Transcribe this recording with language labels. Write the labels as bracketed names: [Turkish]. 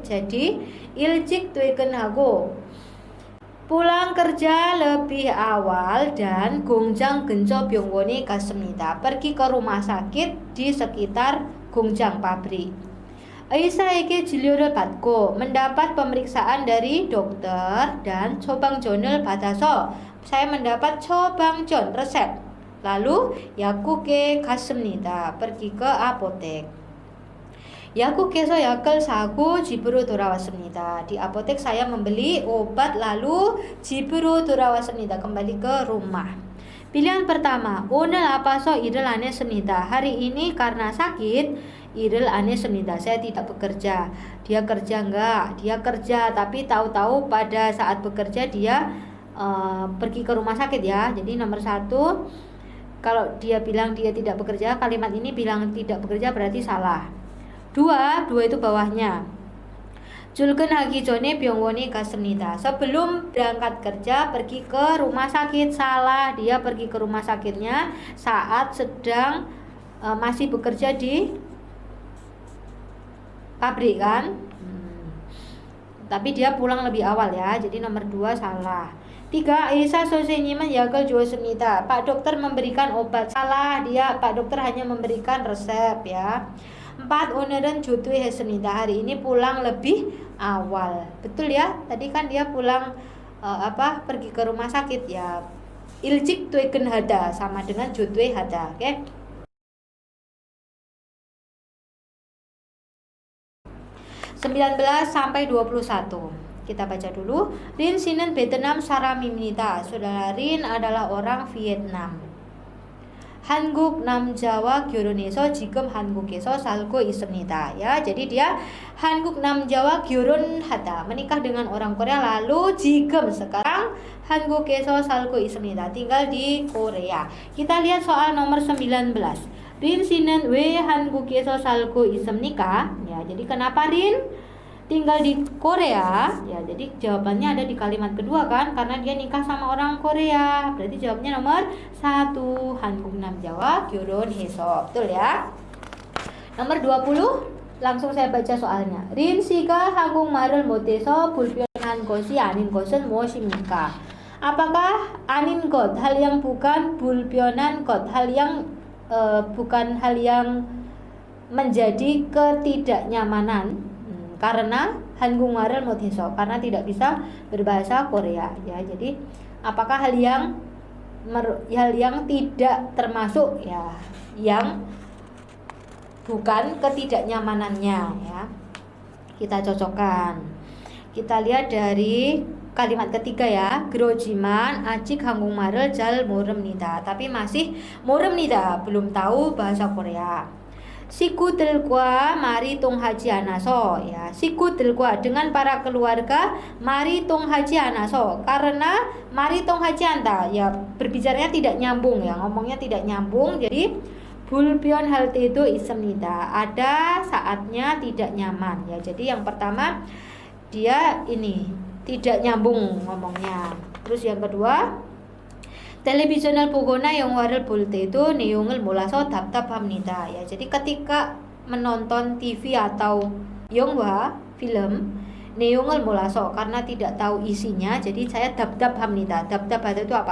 [Indonesian] Jadi [Korean] 일찍 퇴근하고 [Indonesian] pulang kerja lebih awal dan [Korean] 공장 근처 병원에 갔습니다. [Indonesian] Pergi ke rumah sakit di sekitar 공장 pabrik. [Korean] 의사에게 진료를 받고 [Indonesian] mendapat pemeriksaan dari dokter dan [Korean] 처방전을 받아서 [Indonesian] saya mendapat 처방전 resep. [Korean] Lalu 약국에 갔습니다. [Indonesian] Pergi ke apotek. [Korean] 약국에서 약을 사고 집으로 돌아왔습니다. [Indonesian] Di apotek saya membeli obat lalu [Korean] 집으로 돌아왔습니다. [Indonesian] Kembali ke rumah. Pilihan pertama, [Korean] 오늘 아파서 일을 안 했습니다. [Indonesian] Hari ini karena sakit, [Korean] 일을 안 했습니다. [Indonesian] Saya tidak bekerja. Dia kerja enggak? Dia kerja, tapi tahu-tahu pada saat bekerja dia pergi ke rumah sakit ya. Jadi nomor 1, kalau dia bilang dia tidak bekerja, kalimat ini bilang tidak bekerja berarti salah. 2 itu bawahnya. [Korean] 출근하기 전에 병원에 갔습니다. [Indonesian] Sebelum berangkat kerja pergi ke rumah sakit. Salah, dia pergi ke rumah sakitnya saat sedang masih bekerja di pabrik kan. Tapi dia pulang lebih awal ya. Jadi nomor 2 salah. [Korean] 3, 의사 선생님은 약을 주었습니다. [Indonesian] Pak dokter memberikan obat. Salah, dia Pak dokter hanya memberikan resep ya. [Korean] 4, 오늘은 조퇴했습니다. [Indonesian] Hari ini pulang lebih awal. Betul ya? Tadi kan dia pulang pergi ke rumah sakit ya. [Korean] 일찍 퇴근하다 [Indonesian] sama dengan [Korean] 조퇴하다. [Indonesian] Oke? 19 sampai 21. Kita baca dulu. [Korean] Rin 씨는 베트남 사람입니다. [Indonesian] Saudara Rin adalah orang Vietnam. [Korean] 한국 남자와 결혼해서 지금 한국에서 살고 있습니다. [Indonesian] Ya, jadi dia [Korean] 한국 남자와 결혼하다, [Indonesian] menikah dengan orang Korea, lalu 지금 sekarang [Korean] 한국에서 살고 있습니다. [Indonesian] Tinggal di Korea. Kita lihat soal nomor 19. [Korean] 린 씨는 왜 한국에서 살고 있습니까? [Indonesian] Ya, jadi kenapa Rin tinggal di Korea? Ya, jadi jawabannya ada di kalimat kedua kan, karena dia nikah sama orang Korea. Berarti jawabnya nomor 1, [Korean] 한국 남자와 결혼해서. [Indonesian] Betul ya? Nomor 20, langsung saya baca soalnya. [Korean] 린 씨가 한국말을 못해서 불편한 것이 아닌 것은 무엇입니까? [Indonesian] Apakah 아닌 것, hal yang bukan, 불편한 것, hal yang bukan hal yang menjadi ketidaknyamanan, karena [Korean] 한국말을 못해서, [Indonesian] karena tidak bisa berbahasa Korea ya. Jadi apakah hal yang tidak termasuk ya, yang bukan ketidaknyamanannya ya. Kita cocokkan. Kita lihat dari kalimat ketiga ya. [Korean] 그러지만 아직 한국말을 잘 모릅니다. [Indonesian] Tapi masih 모릅니다, belum tahu bahasa Korea. Siku들과 mari [Korean] 통하지 않아서, [Indonesian] ya, siku들과 dengan para keluarga mari 통하지 않아서, karena mari 통하지 않다, ya, berbicaranya tidak nyambung, ya, ngomongnya tidak nyambung. Jadi [Korean] 불편할 때도 있습니다, [Indonesian] ada saatnya tidak nyaman, ya. Jadi yang pertama dia ini tidak nyambung ngomongnya. Terus yang kedua, [Korean] 텔레비전을 보거나 영화를 볼 때도 내용을 몰라서 답답합니다. [Indonesian] Ya, jadi ketika menonton TV atau 영화, film, [Korean] 내용을 몰라서, [Indonesian] karena tidak tahu isinya, jadi saya 답답합니다. 답답하다 itu apa?